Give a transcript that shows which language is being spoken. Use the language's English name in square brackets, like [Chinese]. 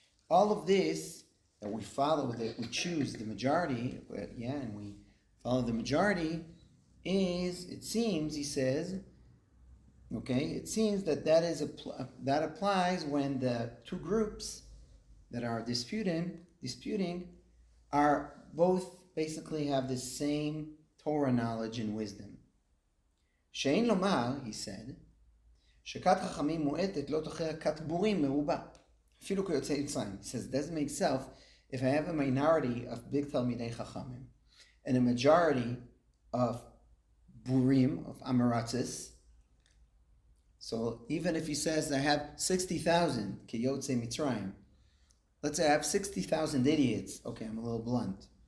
[English] All of this that we follow, that we choose the majority, and we follow the majority, it seems, he says, okay, it seems that applies when the 2 groups that are disputing are both basically have the same Torah knowledge and wisdom. [Hebrew] She'ein lomar, [English] he said, [Hebrew] שכת חכמים מועטת לא תוכיח כת בורים מרובה. אפילו כיוצא מצרים. [English] He says, it doesn't make sense if I have a minority of big Talmidei Chachamim and a majority of burim, of Amaratzis. So even if he says I have 60,000 kiyotze Mitzrayim, let's say I have 60,000 idiots. Okay, I'm a little blunt.